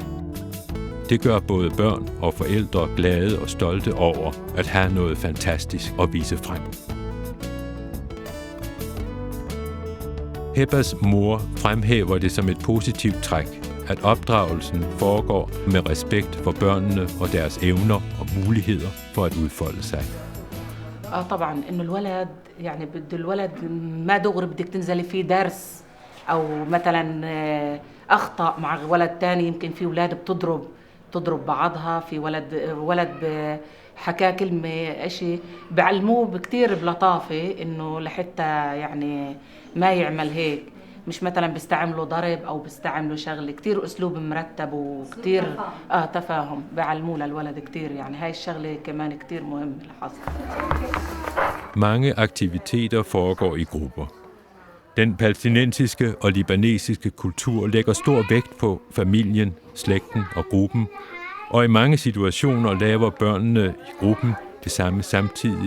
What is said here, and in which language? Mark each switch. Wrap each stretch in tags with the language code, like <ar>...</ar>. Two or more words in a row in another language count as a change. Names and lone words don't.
<da>Det gør både børn og forældre glade og stolte over at have noget fantastisk at vise frem. Hebbas mor fremhæver det som et positivt træk, at opdragelsen foregår med respekt for børnene og deres evner og muligheder for at udfolde sig.</da> <ar>طبعا انه الولد يعني بده الولد ما دغري بدك تنزلي فيه درس او مثلا اخطا مع ولد تاني. يمكن في اولاد بتضرب بعضها، في ولد حكى كلمه اشي بعلموه كتير بلطافه انه لحتى يعني ما يعمل هيك. مش مثلا بيستعملوا ضرب او بيستعملوا شغله، كتير اسلوب مرتب وكتير تفاهم بعلموه للولد كتير. يعني هاي الشغله كمان كتير مهم الحصل.</ar> <da>Mange aktiviteter foregår i grupper. Den palæstinensiske og libanesiske kultur lægger stor vægt på familien, slægten og gruppen, og i mange situationer laver børnene i gruppen det samme samtidig.</da>